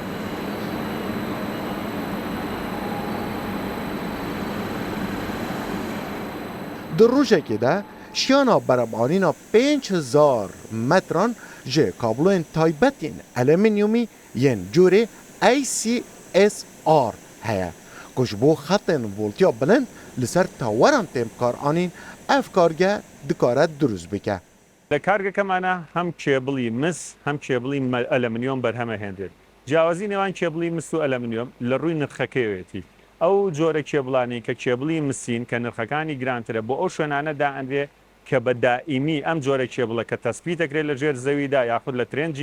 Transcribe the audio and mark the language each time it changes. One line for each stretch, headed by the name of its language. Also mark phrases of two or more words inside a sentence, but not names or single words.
Kurdish: Di rojekê de şiyana beremanîna 5000 metran ji kabloyên taybetên alüminyumî yên corê ACSR heye ku ji bo xetên voltiya bilind li ser taweran têm bikaranîn ev kargeh dikare durust bike.
Central Kurdish: لە کارگەکەمانە هەم کێبڵی مس هەم کێبڵی ئەلەمنیۆم بەرهەمە هێندێت جیاوازی نێوان کێبڵی مس و ئەلەمنیۆم لە ڕووی نرخەکەوێتی ئەو جۆرە کێبڵانی کە کێبڵی مسین کە نرخەکانی گرانترە بۆ ئەو شوێنانە دائەندرێ کە بە دائیمی ئەم جۆرە کێبڵە کە تەسبیت دەکرێت لە ژێر زەویدا یاخود لە ترێنجی